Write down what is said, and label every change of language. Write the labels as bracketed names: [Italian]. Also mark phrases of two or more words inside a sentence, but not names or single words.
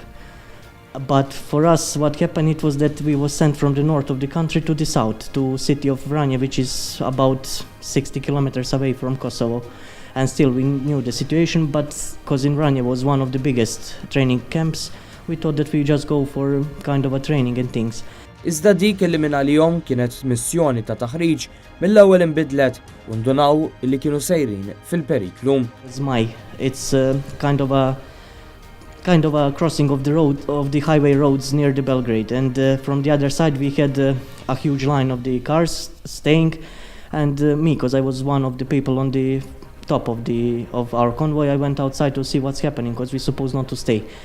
[English] But for us, what happened, it was that we were sent from the north of the country to the south, to city of Vranje, which is about 60 kilometers away from Kosovo. And still we knew the situation, but because in Vranje was one of the biggest training camps, we thought that we just go for kind of a training and things. [Maltese] Iżda dik li minn għalihom kienet missjoni ta' taħriġ mill-ewwel inbidlet u ndunaw li kienu sejrin fil-periklu. [English] It's kind of a crossing of the road, of the highway roads near the Belgrade, and from the other side we had a huge line of the cars staying, and me, because I was one of the people on the top of our convoy, I went outside to see what's happening, because we're supposed not to stay.